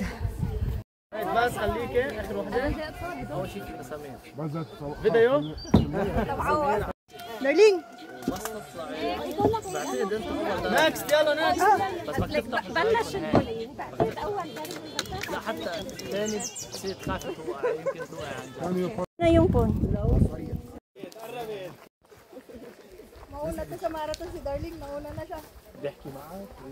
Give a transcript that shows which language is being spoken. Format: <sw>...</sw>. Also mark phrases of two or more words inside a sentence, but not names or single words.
<ar>بس خليكي اخر وحده اول شيء كده سامي فيديو Darling! نكست يلا نكست بس بدك تفتح بلش لا حتى ثاني تصير تخافي توقع يمكن توقع عندك</ar> <tl>Na yung phone. Mauna to sa marathon si Darling, nauna na siya.</tl> <ar>بحكي معك</ar>